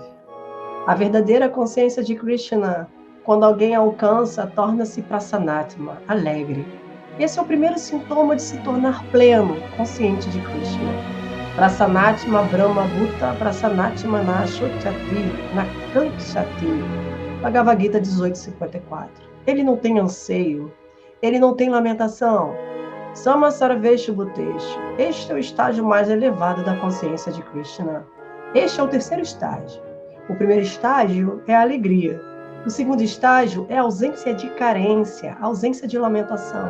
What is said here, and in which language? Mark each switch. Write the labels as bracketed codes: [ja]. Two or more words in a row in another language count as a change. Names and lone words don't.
[pt] A verdadeira consciência de Krishna, quando alguém alcança, torna-se prasanatma, alegre. Esse é o primeiro sintoma de se tornar pleno, consciente de Krishna. [sa] प्रसन्नात्मा ब्रह्म भूत प्रसन्नात्मा नशोचति नकाङ्क्षति. [pt] Bhagavad Gita 18:54. Ele não tem anseio, ele não tem lamentação. [sa] समसर्वेषु भूतेषु. [pt] Este é o estágio mais elevado da consciência de Krishna. Este é o terceiro estágio. O primeiro estágio é a alegria. O segundo estágio é a ausência de carência, a ausência de lamentação.